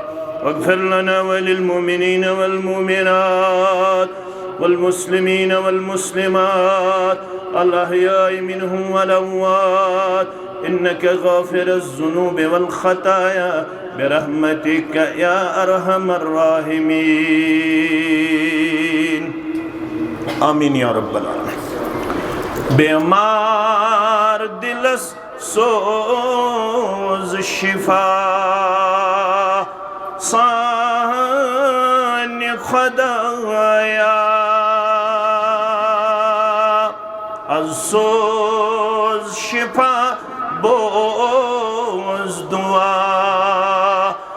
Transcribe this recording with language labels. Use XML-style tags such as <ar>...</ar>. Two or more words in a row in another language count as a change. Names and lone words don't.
<ar>واغفر لنا وللمؤمنين والمؤمنات والمسلمين والمسلمات الأحياء منهم والأموات إنك غافر الذنوب والخطايا برحمتك يا أرحم الراحمين. آمين يا رب العالمين.</ar> <ks>بیمار دلس سوز شفا سان خدایا از سوز شفا بوز دعا</ks>